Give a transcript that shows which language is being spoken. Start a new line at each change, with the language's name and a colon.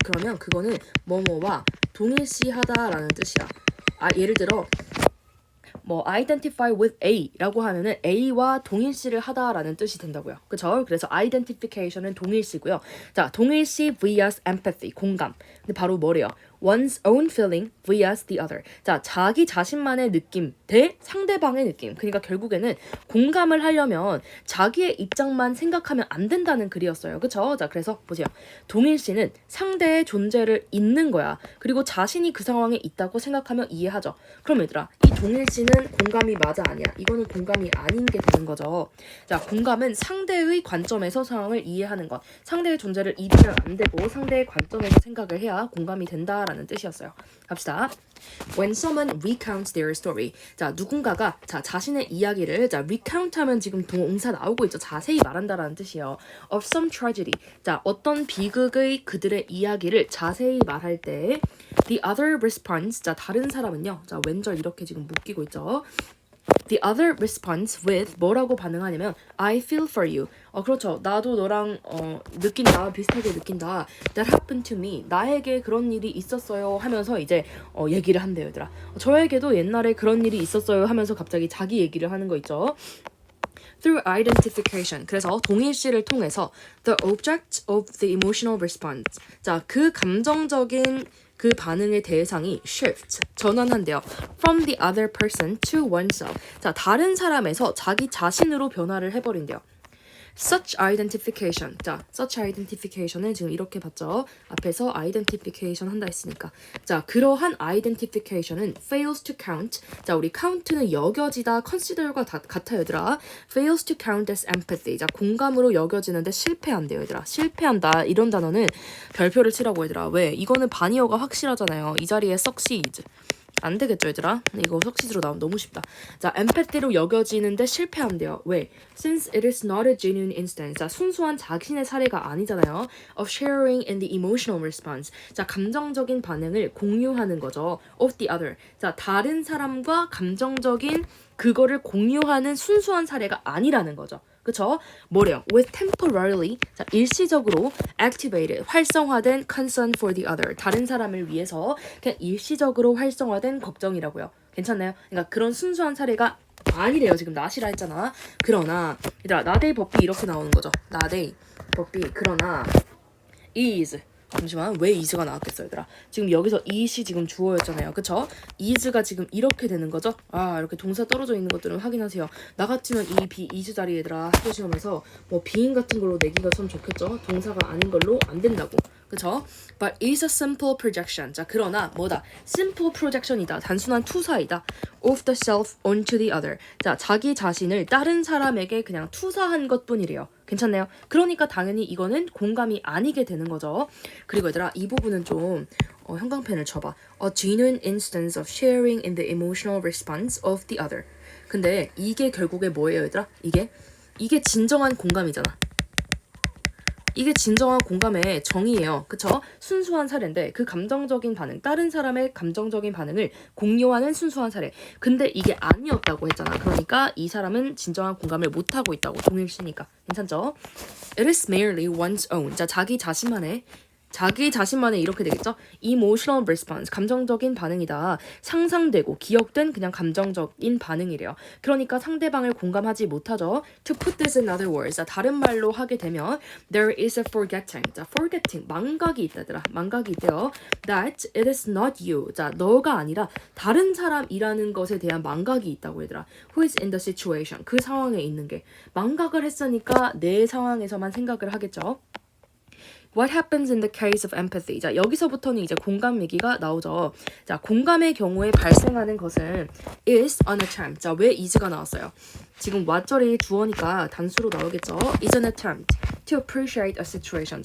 Korean: 그러면 그거는 뭐뭐와 동일시하다라는 뜻이야. 예를 들어 뭐
English: identify with A
Korean: 라고 하면은 A와 동일시를 하다라는 뜻이 된다고요. 그쵸? 그래서 identification은 동일시고요. 자, 동일시 vs empathy, 공감. 근데 바로 뭐래요?
English: one's own feeling vs the other.
Korean: 자, 자기 자신만의 느낌 대 상대방의 느낌. 그러니까 결국에는 공감을 하려면 자기의 입장만 생각하면 안 된다는 글이었어요. 그쵸? 자, 그래서 보세요. 동일시는 상대의 존재를 잊는 거야. 그리고 자신이 그 상황에 있다고 생각하면 이해하죠. 그럼 얘들아, 이 동일시는 공감이 맞아 아니야? 이거는 공감이 아닌 게 되는 거죠. 자, 공감은 상대의 관점에서 상황을 이해하는 것. 상대의 존재를 잊으면 안 되고 상대의 관점에서 생각을 해야 공감이 된다라는 뜻이었어요. 갑시다.
English: When someone recounts their story.
Korean: 자, 누군가가 자신의 이야기를 recount 하면 지금 동사 나오고 있죠. 자세히 말한다라는 뜻이에요.
English: Of some tragedy.
Korean: 자, 어떤 비극의 그들의 이야기를 자세히 말할 때
English: the other responds.
Korean: 자, 다른 사람은요. 자, 왼절 이렇게 지금 묶이고 있죠.
English: The other responds with
Korean: 뭐라고 반응하냐면
English: I feel for you.
Korean: 그렇죠. 나도 너랑 느낀다. 비슷하게 느낀다.
English: That happened to me.
Korean: 나에게 그런 일이 있었어요 하면서 이제 얘기를 한대요, 얘들아. 저에게도 옛날에 그런 일이 있었어요 하면서 갑자기 자기 얘기를 하는 거 있죠.
English: Through identification.
Korean: 그래서 동일시를 통해서
English: the object of the emotional response.
Korean: 자, 그 감정적인 그 반응의 대상이 shift, 전환한대요.
English: From the other person to oneself.
Korean: 자, 다른 사람에서 자기 자신으로 변화를 해버린대요.
English: Such identification.
Korean: 자, such identification은 지금 이렇게 봤죠. 앞에서 identification 한다 했으니까. 자, 그러한
English: identification은 fails to count.
Korean: 자, 우리 count는 여겨지다, consider과 같아요, 얘들아.
English: fails to count as empathy.
Korean: 자, 공감으로 여겨지는데 실패한대요, 얘들아. 실패한다. 이런 단어는 별표를 치라고, 얘들아. 왜? 이거는 반이어가 확실하잖아요. 이 자리에 succeeds. 안 되겠죠, 얘들아? 이거 석시즈로 나오면 너무 쉽다. 자, 엠패티로 여겨지는데 실패한대요. 왜?
English: Since it is not a genuine instance.
Korean: 자, 순수한 자신의 사례가 아니잖아요.
English: Of sharing in the emotional response.
Korean: 자, 감정적인 반응을 공유하는 거죠.
English: Of the other.
Korean: 자, 다른 사람과 감정적인 그거를 공유하는 순수한 사례가 아니라는 거죠. 그쵸? 뭐래요?
English: With temporarily,
Korean: 자, 일시적으로
English: activated,
Korean: 활성화된
English: concern for the other.
Korean: 다른 사람을 위해서 그냥 일시적으로 활성화된 걱정이라고요. 괜찮나요? 그러니까 그런 순수한 사례가 아니래요. 지금 not이라 했잖아. 그러나 얘들아, 나데이 버피 이렇게 나오는 거죠. 나데이 버피. 그러나 is. 잠시만, 왜 is가 나왔겠어요, 얘들아? 지금 여기서 is이 지금 주어였잖아요. 그쵸? is가 지금 이렇게 되는 거죠? 이렇게 동사 떨어져 있는 것들은 확인하세요. 나 같으면 이 be is 자리, 얘들아, 학교 시험에서 뭐 being 같은 걸로 내기가 참 좋겠죠? 동사가 아닌 걸로 안 된다고. 그쵸?
English: But is a simple projection.
Korean: 자, 그러나 뭐다? simple projection이다. 단순한 투사이다.
English: Of the self onto the other.
Korean: 자, 자기 자신을 다른 사람에게 그냥 투사한 것뿐이래요. 괜찮나요? 그러니까 당연히 이거는 공감이 아니게 되는 거죠. 그리고 얘들아, 이 부분은 좀 형광펜을 쳐봐. A genuine instance of sharing in the emotional response of the other. 근데 이게 결국에 뭐예요, 얘들아? 이게 진정한 공감이잖아. 이게 진정한 공감의 정의예요. 그쵸? 순수한 사례인데 그 감정적인 반응, 다른 사람의 감정적인 반응을 공유하는 순수한 사례. 근데 이게 아니었다고 했잖아. 그러니까 이 사람은 진정한 공감을 못하고 있다고. 동일시니까. 괜찮죠?
English: It is merely one's own.
Korean: 자, 자기 자신만의 이렇게 되겠죠?
English: Emotional response,
Korean: 감정적인 반응이다. 상상되고 기억된 그냥 감정적인 반응이래요. 그러니까 상대방을 공감하지 못하죠.
English: To put this in other words,
Korean: 자, 다른 말로 하게 되면
English: there is a forgetting.
Korean: 자, forgetting, 망각이 있다더라. 망각이 있대요.
English: That it is not you.
Korean: 자, 너가 아니라 다른 사람이라는 것에 대한 망각이 있다고 얘들아.
English: Who is in the situation.
Korean: 그 상황에 있는 게. 망각을 했으니까 내 상황에서만 생각을 하겠죠.
English: What happens in the case of empathy?
Korean: 자, 여기서부터는 이제 공감 얘기가 나오죠. 자, 공감의 경우에 발생하는 것은
English: is an attempt.
Korean: 자, 왜 is가 나왔어요? 지금 what절이 주어니까 단수로 나오겠죠.
English: is an attempt to appreciate a situation.